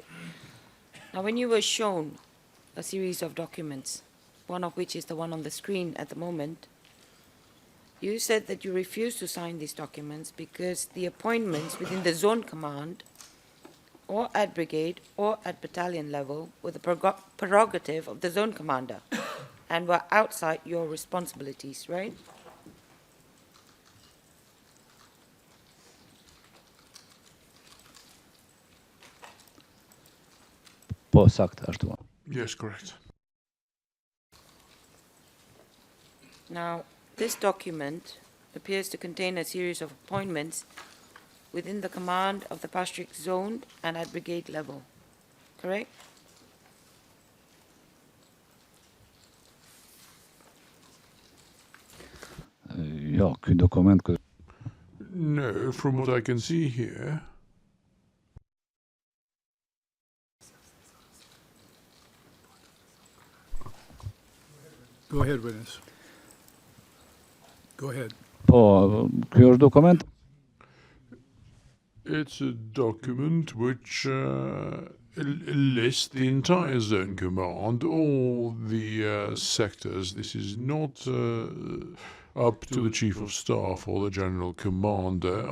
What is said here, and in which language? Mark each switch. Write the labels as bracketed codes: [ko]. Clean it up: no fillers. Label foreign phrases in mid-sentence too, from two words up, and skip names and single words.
[en] Now, when you were shown a series of documents, one of which is the one on the screen at the moment, you said that you refused to sign these documents because the appointments within the zone command or at brigade or at battalion level were the prerogative of the zone commander and were outside your responsibilities, right? [sq] Po saktë ashtu. [en] Yes, correct. Now, this document appears to contain a series of appointments within the command of the Pastric zone and at brigade level, correct? [sq] Jo, ky dokument [en] No, from what I can see here, Go ahead, witness. Go ahead. [sq] po, ky është dokument [en] it's a document which lists the entire zone command, all the sectors. This is not up to the chief of staff or the general commander.